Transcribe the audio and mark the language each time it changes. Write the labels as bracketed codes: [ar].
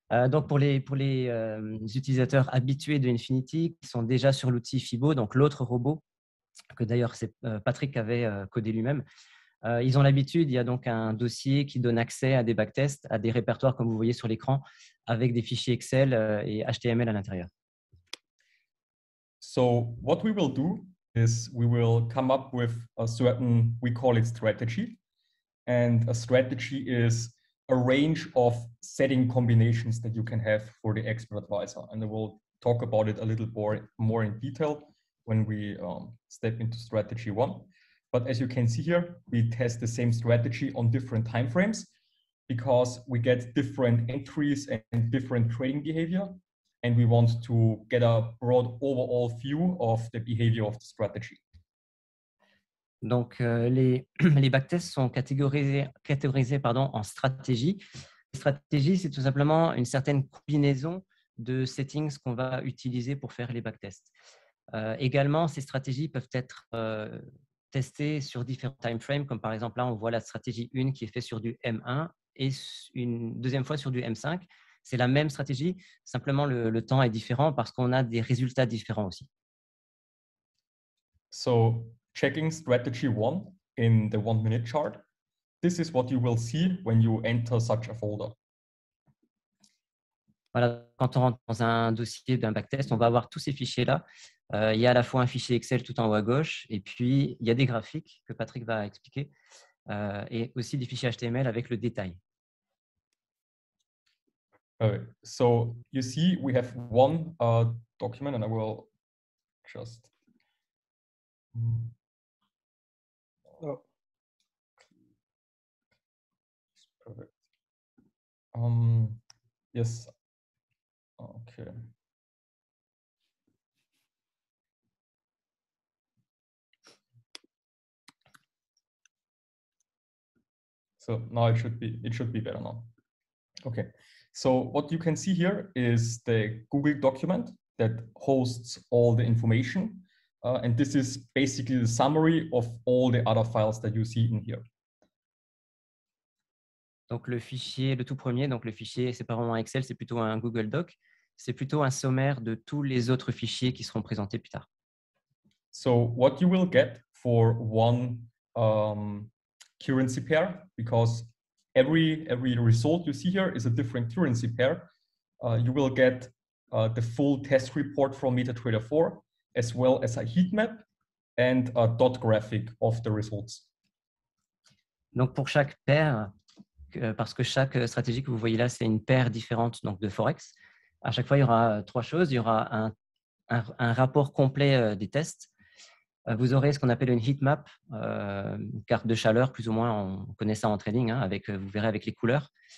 [fr] Donc, pour les utilisateurs habitués de Infinity qui sont déjà sur l'outil FIBO, donc l'autre robot, que d'ailleurs Patrick avait codé lui-même, ils ont l'habitude, il y a donc un dossier qui donne accès à des backtests, à des répertoires comme vous voyez sur l'écran, avec des fichiers Excel et HTML à l'intérieur. [en] So what we will do is we will come up with a certain, we call it strategy. And a strategy is a range of setting combinations that you can have for the expert advisor. And I will talk about it a little more in detail when we step into strategy 1. But as you can see here, we test the same strategy on different timeframes because we get different entries and different trading behavior. And we want to get a broad overall view of the behavior of the strategy. [fr] Donc, les backtests sont catégorisés en stratégies. Les stratégies, c'est tout simplement une certaine combinaison de settings qu'on va utiliser pour faire les backtests. Également, ces stratégies peuvent être testées sur différents timeframes, comme par exemple là, on voit la stratégie 1 qui est faite sur du M1 et une deuxième fois sur du M5. C'est la même stratégie, simplement le temps est différent parce qu'on a des résultats différents aussi. [en] So, checking strategy 1 in the 1-minute chart, this is what you will see when you enter such a folder. [fr] Voilà, quand on rentre dans un dossier d'un backtest, on va avoir tous ces fichiers-là. Il y a à la fois un fichier Excel tout en haut à gauche, et puis il y a des graphiques que Patrick va expliquer, et aussi des fichiers HTML avec le détail. [en] So you see, we have one document, and I will just. Oh. Perfect. Yes. Okay. So now it should be better now. Okay. So what you can see here is the Google document that hosts all the information. And this is basically the summary of all the other files that you see in here. [fr] Donc le fichier, le tout premier, donc le fichier, c'est pas vraiment un Excel, c'est plutôt un Google Doc. C'est plutôt un sommaire de tous les autres fichiers qui seront présentés plus tard. [en] So what you will get for one currency pair, because every result you see here is a different currency pair, you will get the full test report from MetaTrader 4, as well as a heat map and a dot graphic of the results. [fr] Donc pour chaque paire, parce que chaque stratégie que vous voyez là, c'est une paire différente donc de Forex. À chaque fois, il y aura trois choses. Il y aura un rapport complet des tests. Vous aurez ce qu'on appelle une heat map, une carte de chaleur, plus ou moins, on connaît ça en trading, hein, vous verrez avec les couleurs.